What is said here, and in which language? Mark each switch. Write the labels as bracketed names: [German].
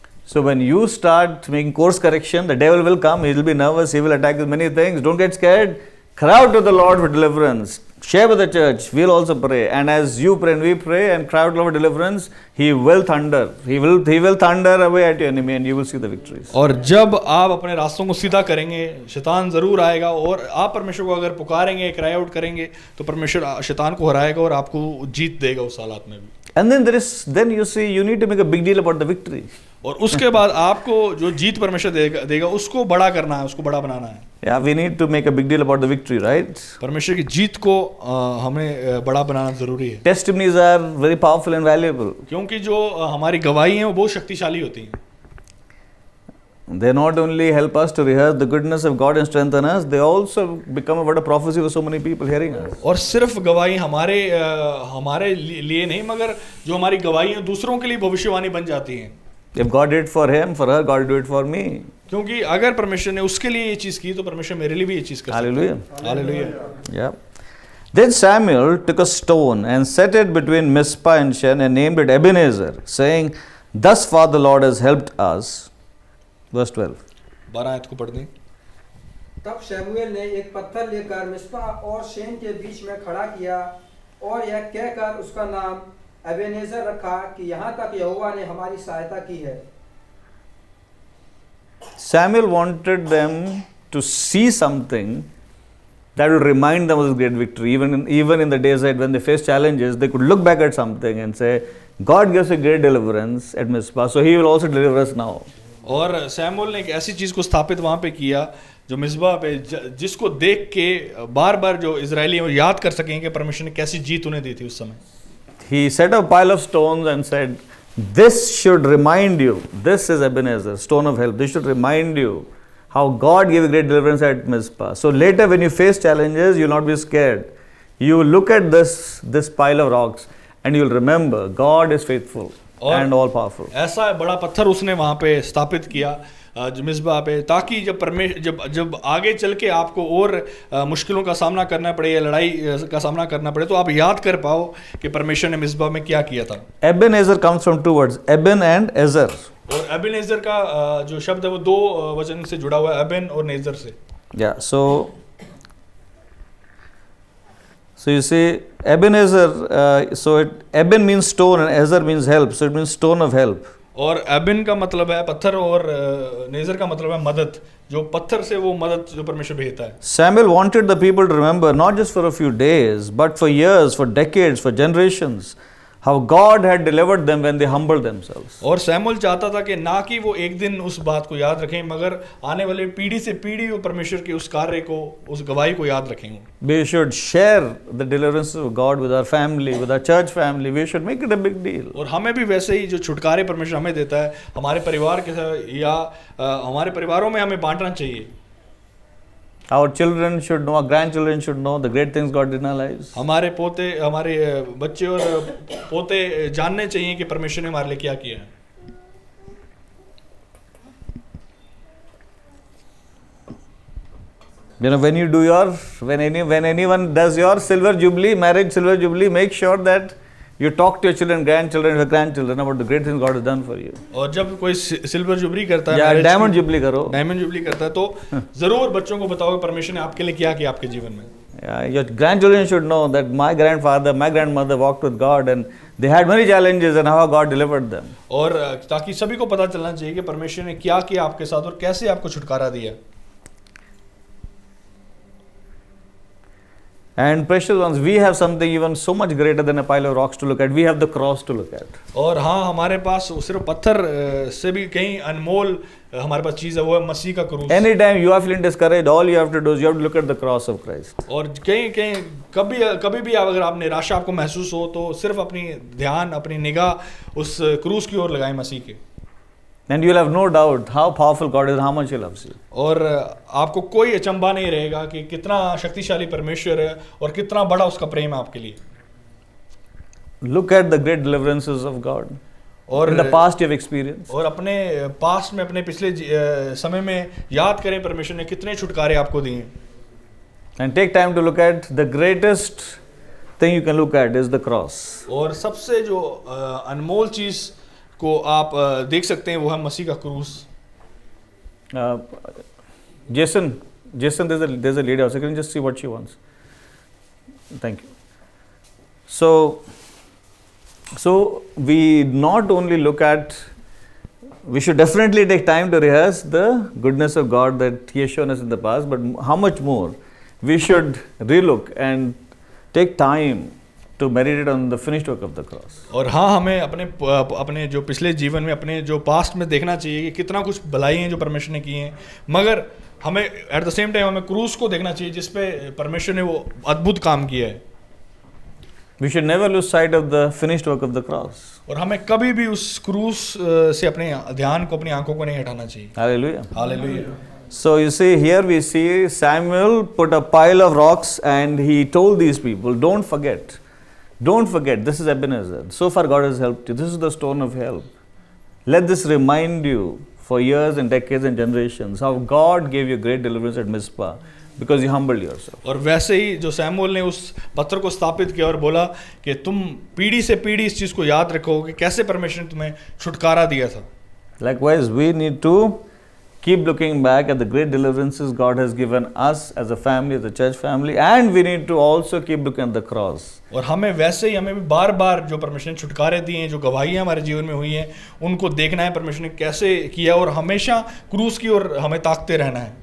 [English] So when you start making course correction, the devil will come, he will be nervous, he will attack with many things. Don't get scared. Cry out to the Lord for deliverance. Share with the church. We'll also pray. And as you pray and we pray and cry out to the Lord for deliverance, He will thunder. He will thunder away at your enemy and you will see the victories. [Hindi] और जब आप अपने रास्तों को सीधा करेंगे, शैतान ज़रूर आएगा, और आप परमेश्वर को अगर पुकारेंगे, [English] cry out [Hindi] करेंगे, तो परमेश्वर शैतान को हराएगा और आपको जीत देगा उस हालात में भी। [English] And then you see, you need to make a big deal about the victory. [Hindi] और उसके बाद आपको जो जीत परमेश्वर देगा उसको बड़ा करना है, उसको बड़ा बनाना है। [English] Yeah, we need to make a big deal about the victory, right? [Hindi] परमेश्वर की जीत को हमें बड़ा बनाना जरूरी है। [English] Testimonies are very powerful and valuable. [Hindi] क्योंकि जो हमारी गवाही हैं वो बहुत शक्तिशाली होती हैं। [English] They not only help us to rehearse the goodness of God and strengthen us, they also become a word of prophecy for so many people hearing us. [Hindi] और सिर्फ गवाही हमारे लिए नहीं, मगर जो हमारी गवाही है दूसरों के लिए भविष्यवाणी बन जाती हैं। [English] If God did it for him, for her, God will do it for me. [Hindi] क्योंकि अगर परमेश्वर ने उसके लिए ये चीज़ की, तो परमेश्वर मेरे लिए भी ये चीज़ कर सकता है। [English] Hallelujah. Hallelujah. Yeah. Then Samuel took a stone and set it between Mizpah and Shen and named it Ebenezer, saying, "Thus far the Lord has helped us." Verse 12. [Hindi] 12 आयत को पढ़ दें। तब शमूएल ने एक पत्थर लेकर मिस्पा और शेन के बीच में खड़ा किया और यह कहकर उसका नाम एबेनेजर रखा कि यहाँ तक यहोवा ने हमारी सहायता की है। [English] Samuel wanted them to see something that will remind them of this great victory. Even in the days ahead, when they face challenges, they could look back at something and say, God gives a great deliverance at Mizpah, so He will also deliver us now. [Hindi] और Samuel ने एक ऐसी चीज़ को स्थापित वहाँ पे किया जो मिस्बा पे, जिसको देख के बार बार जो इजरायली वो याद कर सकें कि परमेश्वर ने कैसी जीत उन्हें दी थी उस समय। [English] He set a pile of stones and said, "This should remind you, this is Ebenezer, stone of help. This should remind you how God gave a great deliverance at Mizpah. So later when you face challenges, you will not be scared. You will look at this pile of rocks and you will remember God is faithful and all powerful." [Hindi] ऐसा बड़ा पत्थर उसने वहाँ पे स्थापित किया मिस्बा पे, ताकि जब आगे चल के आपको और मुश्किलों का सामना करना पड़े या लड़ाई का सामना करना पड़े, तो आप याद कर पाओ कि परमेश्वर ने मिस्बा में क्या किया था। [English] Ebenezer comes from two words, Eben and Ezer. [Hindi] और एबेनेजर का जो शब्द है वो दो वचन से जुड़ा हुआ है, एबेन और नेजर से। [English] Yeah, so So you see, Ebenezer, Eben means stone and Ezer means help, so it means stone of help. [Hindi] और एबिन का मतलब है पत्थर और नेजर का मतलब है मदद, जो पत्थर से वो मदद जो परमेश्वर भेजता है। [English] Samuel wanted the people to remember, not just for a few days, but for years, for decades, for generations, how God had delivered them when they humbled themselves. [Hindi] और सैमुअल चाहता था कि ना कि वो एक दिन उस बात को याद रखें, मगर आने वाले पीढ़ी से पीढ़ी वो परमेश्वर के उस कार्य को, उस गवाही को याद रखें। [English] We should share the deliverance of God with our family, with our church family. We should make it a big deal. [Hindi] और हमें भी वैसे ही जो छुटकारे परमेश्वर हमें देता है, हमारे परिवार के साथ या हमारे परिवारों में हमें बांटना चाहिए। [English] Our children should know, our grandchildren should know the great things God did in our lives. [Hindi] हमारे पोते, हमारे बच्चे और पोते जानने चाहिए कि परमेश्वर ने हमारे लिए क्या किया है। [English] You know, when you do your, when anyone does your silver jubilee, marriage silver jubilee, make sure that you talk to your children, grandchildren, your grandchildren about the great things God has done for you. [Hindi] और जब कोई silver jubilee करता है, या diamond jubilee करो, diamond jubilee करता है, तो जरूर बच्चों को बताओ कि परमेश्वर ने आपके लिए क्या किया आपके जीवन में। [English] Your grandchildren should know that my grandfather, my grandmother walked with God and they had many challenges and how God delivered them. [Hindi] और ताकि सभी को पता चलना चाहिए कि परमेश्वर ने क्या किया आपके साथ और कैसे आपको छुटकारा दिया। [English] And precious ones, we have something even so much greater than a pile of rocks to look at. We have the cross to look at. [Hindi] और हाँ, हमारे पास सिर्फ पत्थर से भी कहीं अनमोल हमारे पास चीज़ है, वो है मसीह का क्रूस। [English] Anytime you are feeling discouraged, all you have to do is you have to look at the cross of Christ. [Hindi] और कहीं कभी भी अगर आप निराशा आपको महसूस हो तो सिर्फ अपनी ध्यान, अपनी निगाह उस क्रूस की ओर लगाएं, मसीह के। [English] And you will have no doubt how powerful God is, how much He loves you. [Hindi] और आपको कोई अचंभा नहीं रहेगा कि कितना शक्तिशाली परमेश्वर है और कितना बड़ा उसका प्रेम है आपके लिए। [English] Look at the great deliverances of God. [Hindi] और [English] in the past you have experienced. [Hindi] और अपने पास्ट में, अपने पिछले समय में याद करें परमेश्वर ने कितने छुटकारे आपको दिए। [English] And take time to look at the greatest thing you can look at is the cross. [Hindi] और सबसे जो अनमोल चीज को आप देख सकते हैं वो है मसीह का क्रूस। [English] Jason, there's a lady also. Can you just see what she wants? Thank you. So we not only look at, we should definitely take time to rehearse the goodness of God that He has shown us in the past, but how much more we should relook and take time to meditate on the finished work of the cross. [Hindi] और हाँ, हमें अपने जो पिछले जीवन में, अपने जो पास्ट में देखना चाहिए कि कितना कुछ भलाई है जो परमेश्वर ने की है, मगर हमें [English] at the same time [Hindi] हमें क्रूस को देखना चाहिए जिस पे परमेश्वर ने वो अद्भुत काम किया है। [English] We should never lose sight of the finished work of the cross. [Hindi] और हमें कभी भी उस क्रूस से अपने ध्यान को, अपनी आंखों को नहीं हटाना चाहिए। [English] Hallelujah. [Hindi] Hallelujah. [English] So you see, here we see Samuel put a pile of rocks and he told these people, don't forget, this is Ebenezer. So far God has helped you. This is the stone of help. Let this remind you for years and decades and generations how God gave you great deliverance at Mizpah because you humbled yourself. [Hindi] और वैसे ही जो Samuel ने उस पत्थर को स्थापित किया और बोला कि तुम पीढ़ी से पीढ़ी इस चीज़ को याद रखो कि कैसे परमेश्वर ने तुम्हें छुटकारा दिया था। [English] Likewise, we need to keep looking back at the great deliverances God has given us as a family, as a church family, and we need to also keep looking at the cross. [Hindi] और हमें वैसे ही हमें भी बार बार जो परमेश्वर ने छुटकारे दिए हैं, जो गवाहियाँ हमारे जीवन में हुई हैं, उनको देखना है परमेश्वर ने कैसे किया और हमेशा क्रूस की ओर हमें ताकते रहना है।